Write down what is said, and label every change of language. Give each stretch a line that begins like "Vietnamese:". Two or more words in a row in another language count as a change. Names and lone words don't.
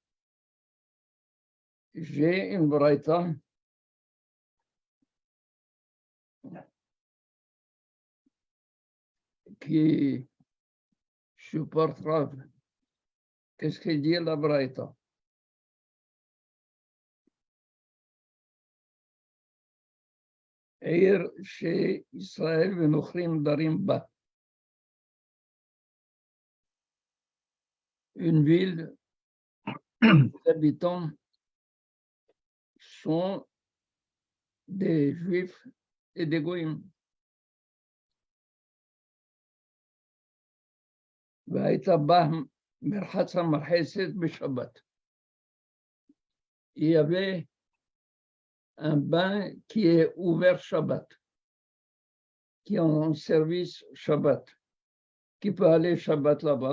French: J'ai une braïta qui supporte Rav. Qu'est-ce qu'il dit la braïta?
Hebrew: עיר שישראל ונוכרים דרים בה.
French: Une ville où les habitants sont des Juifs et des Goïms. Il y avait un bain qui est ouvert Shabbat, qui est en service Shabbat, qui peut aller Shabbat là-bas.